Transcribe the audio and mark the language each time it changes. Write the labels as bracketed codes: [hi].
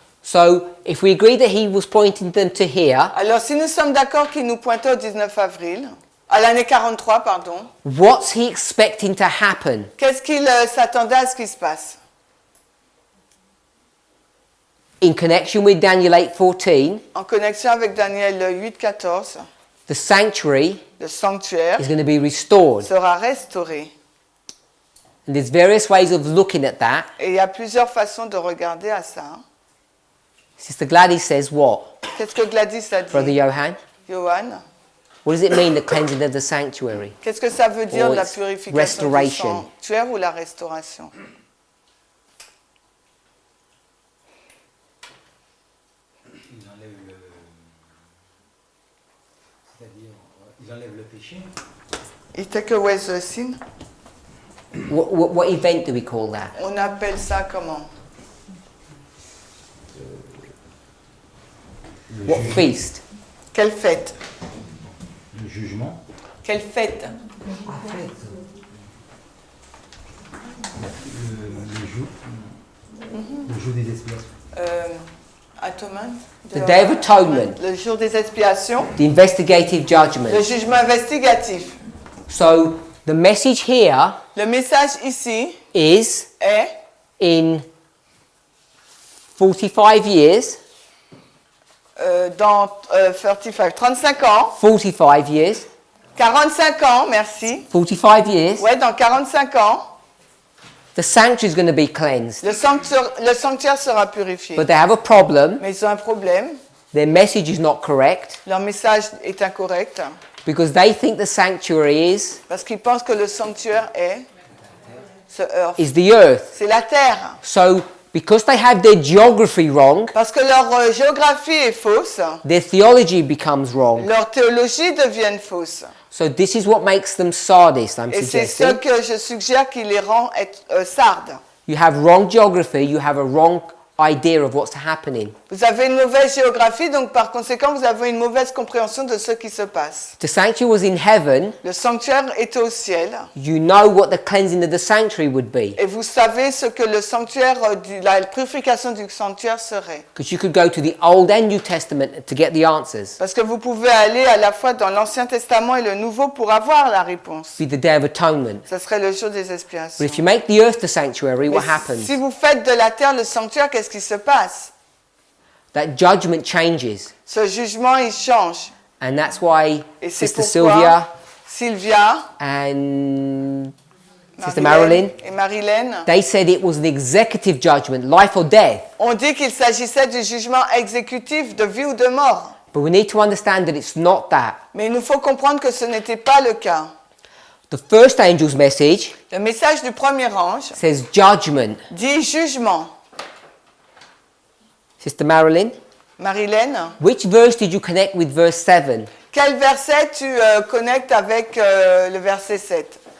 [en] So if we agree that he was pointing them to here, [fr] Alors, si nous sommes d'accord qu'il nous pointait au 19 avril, à l'année 43, pardon, [en] what's he expecting to happen? [fr] qu'est-ce qu'il s'attendait à ce qui se passe? [en] In connection with Daniel 8:14, [fr] En connexion avec Daniel 8,14, [en] the sanctuary [fr] le sanctuaire [en] is going to be restored. [fr] sera restauré. [en] And there's various ways of looking at that. [fr] Et il y a plusieurs façons de regarder à ça. [en] Sister Gladys says what? [fr] Qu'est-ce que Gladys a dit? [en] Brother Johan? [fr] Johan, [en] What does it mean, the cleansing of the sanctuary? [fr] Qu'est-ce que ça veut dire [en] Or [fr] la [en] it's [fr] purification du [en] restoration. [fr] sanctuaire ou la restauration? Il enlève le... C'est-à-dire, il enlève le péché. [en] It take away the sin. What event do we call that? [fr] On appelle ça comment? [en] What feast? [fr] Quelle fête? Le jugement. Quelle fête? Le jour des expiations. [en] Atonement? The Day of Atonement. [fr] Le jour des expiations. [en] The investigative [fr] Le [en] judgment. [fr] jugement investigatif. [en] So the message here [fr] Le message ici [en] is [fr] est [en] in 45 years, [fr] dans 35 ans. [en] 45 years, [fr] 45 ans, merci. [en] 45 years, [fr] Ouais, dans 45 ans, [en] the sanctuary is going to be cleansed. [fr] le sanctuaire sera purifié. [en] But they have a problem. [fr] Mais ils ont un problème. [en] Their message is not correct [fr] Leur message est incorrect [en] because they think the sanctuary [fr] parce qu'ils pensent que le sanctuaire est [en] is the earth. [fr] c'est la terre. [en] So because they have their geography wrong, [fr] Parce que leur géographie est fausse, [en] their theology becomes wrong. [fr] leur théologie devient fausse. [en] So this is what makes them sardists, I'm [fr] Et c'est ce [en] suggesting. [fr] que je suggère qui les rend sardes. [en] You have wrong geography, you have a wrong idea of what's happening. [fr] Vous avez une mauvaise géographie, donc par conséquent, vous avez une mauvaise compréhension de ce qui se passe. [en] The sanctuary was in heaven. [fr] Le sanctuaire était au ciel, [en] You know what the cleansing of the sanctuary would be. [fr] et vous savez ce que le sanctuaire, la purification du sanctuaire serait. [en] Because you could go to the Old and New Testament to get the answers. [fr] Parce que vous pouvez aller à la fois dans l'Ancien Testament et le Nouveau pour avoir la réponse. [en] Be the Day of Atonement. [fr] Ce serait le jour des expiations. [en] But if you make the earth the sanctuary, what [fr] Mais [en] happens? [fr] si vous faites de la terre le sanctuaire, qu'est-ce qui se passe? [en] That judgment changes. [fr] Ce jugement, il change. [en] And that's why [fr] Et c'est [en] Sister [fr] pourquoi [en] Sylvia [fr] Sylvia, [en] and Sister Marilyn, [fr] et Marilyn [en] they said it was an executive judgment, life or death. [fr] ont dit qu'il s'agissait du jugement exécutif de vie ou de mort. [en] But we need to understand that it's not that. [fr] Mais il nous faut comprendre que ce n'était pas le cas. [en] The first angel's message [fr] Le message du premier ange [en] says judgment. [fr] dit jugement. [en] Sister Marilyn, [fr] Marilyn, [en] which verse did you connect with verse 7? [fr] quel verset tu connectes avec le verset 7?